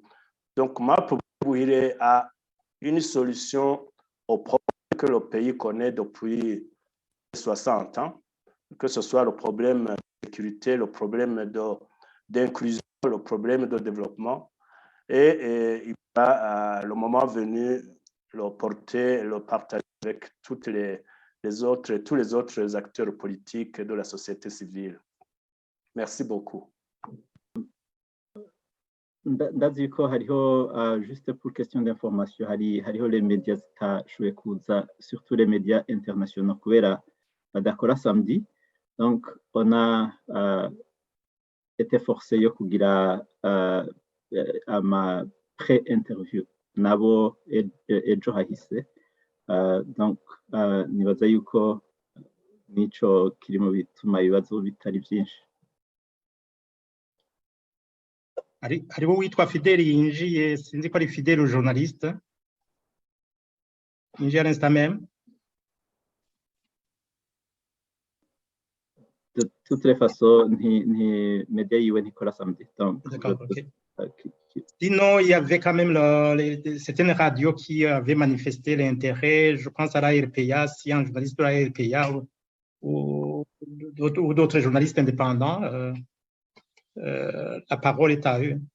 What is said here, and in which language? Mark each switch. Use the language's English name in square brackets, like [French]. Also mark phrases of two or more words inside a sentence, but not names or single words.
[French] Donc, MAP Buhire a une solution au problème que le pays connaît depuis 60 ans, que ce soit le problème de sécurité, le problème d'inclusion, le problème de développement. Et il va, le moment venu, le porter, le partager avec toutes les tous les autres acteurs politiques de la société civile. Merci beaucoup. [Rundi] ndazi ko hariho [French] juste pour question d'information [Rundi] hariho [French] les médias [Rundi] zitashoboye kuza [French] surtout les médias internationaux [Rundi] kubera badakora samedi, [French] donc on a été forcé [Rundi] yo kugira ama pré-interview nabo ejo hahise, donc nibaza yuko nico kiri mu bituma ibibazo bitari byinshi. hariho uwitwa Fidèle yinjiye, sinzi ko ari Fidèle journaliste yinjiye [French] à l'instant même. De toutes les façons, [Rundi] ni média yiwe ntikora samedi. [French] D'accord, ok. Sinon, il y avait quand même certaines radios qui avaient manifesté l'intérêt, je pense à la RPA, si un journaliste de la RPA ou d'autres journalistes indépendants, la parole est à eux.